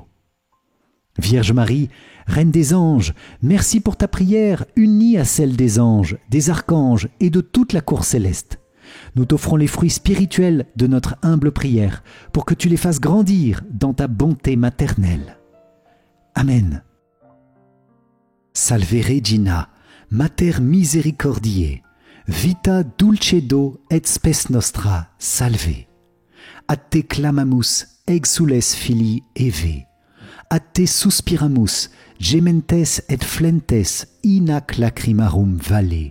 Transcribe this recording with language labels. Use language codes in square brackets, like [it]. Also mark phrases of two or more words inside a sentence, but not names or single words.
[fr] Vierge Marie, Reine des anges, merci pour ta prière unie à celle des anges, des archanges et de toute la cour céleste. Nous t'offrons les fruits spirituels de notre humble prière pour que tu les fasses grandir dans ta bonté maternelle. Amen. [la] Salve Regina, Mater misericordiae, vita dulcedo et spes nostra, salve. A te clamamus, exules filii Eve. A te suspiramus, gementes et flentes, in ac lacrimarum vale.